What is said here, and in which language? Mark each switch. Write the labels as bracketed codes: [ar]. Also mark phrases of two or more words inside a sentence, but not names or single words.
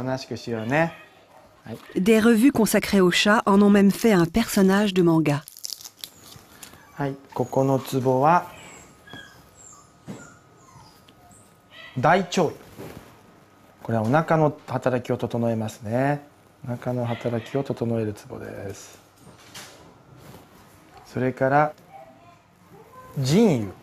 [fr] Des revues consacrées aux chats en ont même fait un personnage de manga. [ja] はい、ここのツボは大腸囲。これはお腹の働きを整えますね。お腹の働きを整えるツボです。それから腎兪。